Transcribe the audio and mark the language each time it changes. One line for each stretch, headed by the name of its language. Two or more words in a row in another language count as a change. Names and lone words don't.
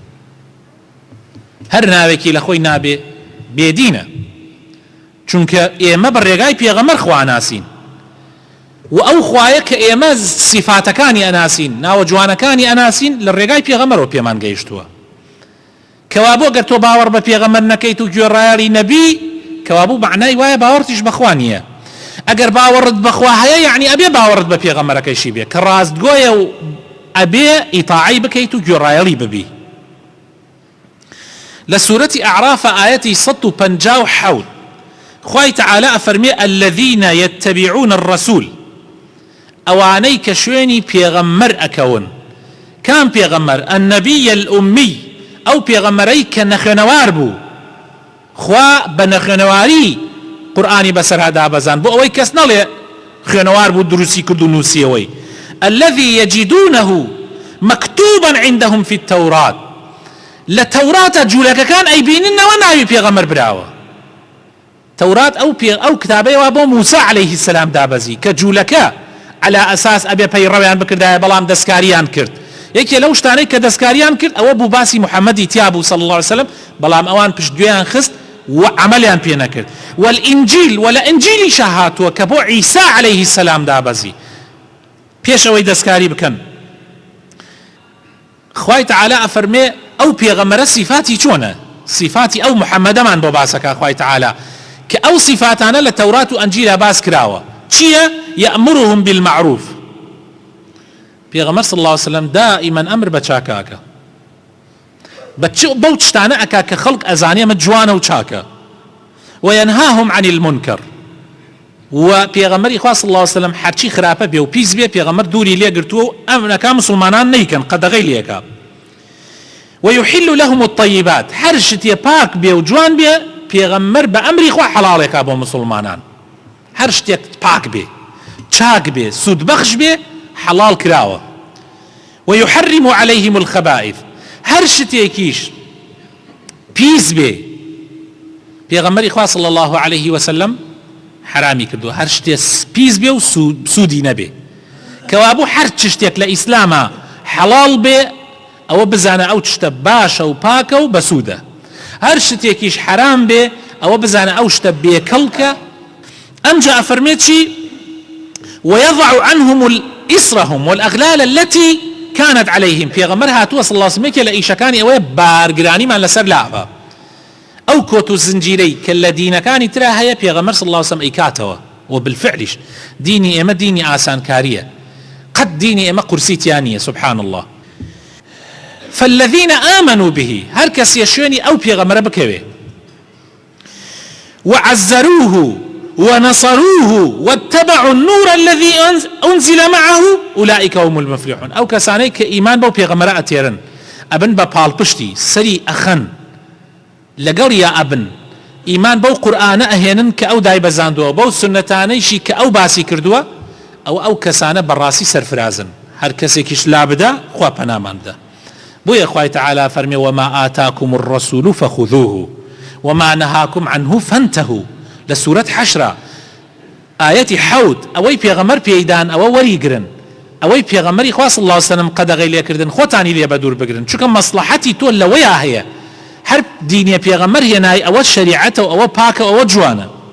Central Kurdish: هەر ناوێکی لە خۆی نابێ بێدینە چونکە ئێمە بە ڕێگای پێغەمبەر خوا ناسین و ئەو خوایە کە ئێمە سیفاتەکانی ئەناسین ناوە جوانەکانی ئەناسین لە ڕێگای پێغەمبەرەوە پێمان گەیشتووە کەوا بۆ گەر تۆ باوەڕ بە پێغەمبەر نەکەیت و گوێڕایەڵی نەبی کەوا بوو معنای وایە باوەڕتیش بەخوا نییە ئەگەر باوەڕت بەخوا هەیە یعنی ئەبێ باوەڕت بە پێغەمبەرەکەیشی بێ کە ڕاستگۆیە و ئەبێ ئیطاعی بکەیت و گوێڕایەڵی ببی لە سورەتی ئەعراف ئاەتی 157 خوای تعالی ئەفەرمێ
Arabic: الذين يتبعون الرسول
Central Kurdish: ئەوانەی کە شوێنی پێغەمبەر ئەکەون کام پێغەمبەر
Arabic: النبي الأمي
Central Kurdish: ئەو پێغەمبەرەی کە نەخوێنەوار بوو خوا بە نەخوێنەواری قورئانی بەسەرها دابەزان بۆ ئەوەی کەس نەڵێ خوێنەوار بوو دروستی کرد و نووسیەوەی
Arabic: الذي يجدونه مكتوبا عندهم في التوراة
Central Kurdish: لە تەوراتە جوولەکەکان ئەیبیننەوە ناوی پێغەمبەر براوە تەورات ئەو کتابەیەوە بۆ موسى
Arabic: عليه السلام
Central Kurdish: دابەزی کە جوولەکە على ئەساس ئەبێ پەیڕەویان بکردایە بەڵام دەستکاریان کرد یەکێ لەو شتانەی کە دەستکاریان کرد ئەوە بوو باسی محەممەدی تیابوو
Arabic: صلی الله عليه وسلم
Central Kurdish: بەڵام ئەوان پشتگوێیان خست و عملیان پێ نەکرد والئینجیل ولا ئینجیلی شەهاتووە کە بۆ عیسا
Arabic: عليه السلام
Central Kurdish: دابەزی پێشەوەی دەستکاری بکەن خوای تعالی ئەفەرمێ ئەو پێغەمبەرە صفاتی چۆنە صفاتی ئەو محەممەدەمان بۆ باسەکە خوای تعالی کە ئەو صفاتانە لە تەورات و ئەنجیلە باس کراوە چییە
Arabic: یەأمرهم بالمعروف
Central Kurdish: پێغەمبەر
Arabic: صلی الله عليه وسلم
Central Kurdish: دائما ئەمر بە چاکاکە بەو شتانە ئەکا کە خەڵک ئەزانێ ئەمە جوانە و چاکە
Arabic: وينهاهم عن المنكر
Central Kurdish: و پێغەمبەری خوا
Arabic: صلی الله عليه وسلم
Central Kurdish: هەرچی خراپە بێ و پیس بێ پێغەمبەر دووری لێ گرتووە و ئەمرەکە مسلمانان نەیکەن قەدەغەی لێکا
Arabic: ويحل لهم الطيبات
Central Kurdish: هەر شتێ پاک بێ و جوان بێ پێغەمبەر بە ئەمری خوا حەڵاڵێکا بۆ مسلمانان هەر شتێک پاک بێ چاک بێ سودبەخش بێ حەڵاڵ کراوە
Arabic: ويحرم عليهم الخبائث
Central Kurdish: هەر شتێکیش پیس بێ پێغەمبەری خوا
Arabic: صلی الله عليه وسلم
Central Kurdish: حرامی کردو هەر شتێ پیس بێ و سوودی نەبێ کەوا بوو هەر چ شتێک لە ئیسلامە حەڵاڵ بێ ئەوە بزانە ئەو شتە باشە و پاکە و بەسوودە هەر شتێکیش حرام بێ ئەوە بزانە ئەو شتە بێکەڵکە ئەمجا ئەفەرمێت چی
Arabic: ويضع عنهم إصرهم والأغلال التي كانت عليهم
Central Kurdish: پێغەمبەر هاتووە
Arabic: صلی الله عليه وسلم
Central Kurdish: کە لە ئیشەکانی ئەوەیە بارگرانیمان لەسەر لاوە ئەو کۆت و زنجیرەی کە لە دینەکانی ترا هەیە پێغەمبەر
Arabic: صلی الله عليه وسلم
Central Kurdish: ئەیکاتەوە وبالفعلش دینی ئێمە دینی ئاسانکاریە قەت دینی ئێمە قورسیتیان نییە
Arabic: سبحان الله فالذين آمنوا به
Central Kurdish: هر کەسێ شوێنی ئەو پێغەمبەرە بکەوێ
Arabic: وعزروه ونصروه واتبعوا النور الذي أنزل معه أولئك هم المفلحون
Central Kurdish: أو كساني كإيمان بو بيغمرة أتيرن أبن بپال پشتی سری أخن لەگەڵ یا ئەبن ئیمان بەو قورئانە ئەهێنن کە ئەو دای بەزاندووە بەو سنەتانەیشی کە ئەو باسی کردووە ئەو کەسانە بەڕاستی سەرفرازن هەر کەسێکیش لا بدا خوا پەنامان بدە بۆیە خوای تەعالا فەرمێ
Arabic: وما آتاكم الرسول فخذوه وما نهاكم عنه فانتهوا
Central Kurdish: لە سورەت حەشرە ئاەتی حەوت ئەوەی پێغەمبەر پێیدان ئەوە وەریگرن ئەوەی پێغەمبەری خوا
Arabic: صلی الله علیه وسلم
Central Kurdish: قەدەغەی لێکردن خۆتانی لێ بەدوور بگرن چونکە مەسلەحەتی تۆ لەوەیە هەیە هەر دینیە پێغەمبەر هێنای ئەوە شەریعەتە و ئەوە پاکە ئەوە جوانە